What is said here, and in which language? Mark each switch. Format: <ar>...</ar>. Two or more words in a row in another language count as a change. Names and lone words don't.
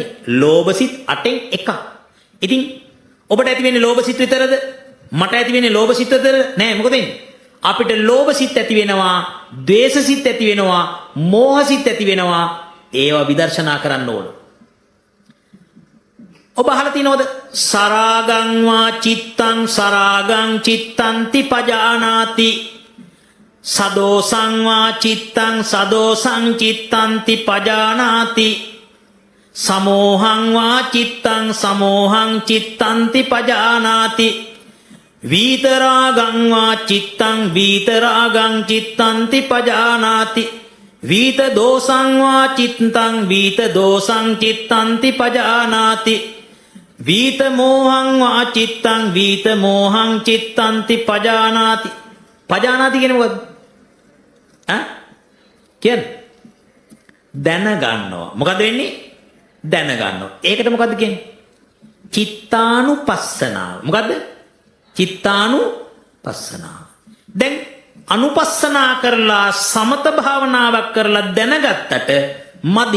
<si>ලෝභසිත 8න් එකක්. ඉතින් ඔබට ඇති වෙන්නේ ලෝභසිත විතරද? මට ඇති වෙන්නේ ලෝභසිත විතරද? නෑ මොකද වෙන්නේ? අපිට ලෝභසිත ඇති වෙනවා, ද්වේෂසිත ඇති වෙනවා, මෝහසිත ඇති වෙනවා. ඒවා විදර්ශනා කරන්න ඕන. ඔබ අහලා තිනවද?</si> <pi>සරාගං වා චිත්තං සරාගං චිත්තන්ති පජානාති. සදෝසං වා චිත්තං සදෝසං චිත්තන්ති පජානාති. සමෝහං වා චිත්තං සමෝහං චිත්තන්ති පජානාති. වීතරාගං වා චිත්තං වීතරාගං චිත්තන්ති පජානාති. වීත දෝසං වා චිත්තං වීත දෝසං චිත්තන්ති පජානාති. වීත මෝහං වා චිත්තං වීත මෝහං චිත්තන්ති පජානාති.</pi> <si>පජානාති කියන්නේ මොකද්ද? කියන්නේ දැනගන්නවා. මොකද වෙන්නේ? දැනගන්නවා. ඒකට මොකද්ද කියන්නේ? චිත්තානුපස්සනාව. මොකද්ද? චිත්තානුපස්සනාව. දැන් අනුපස්සනා කරලා සමත භාවනාවක් කරලා දැනගත්තට මදි.</si>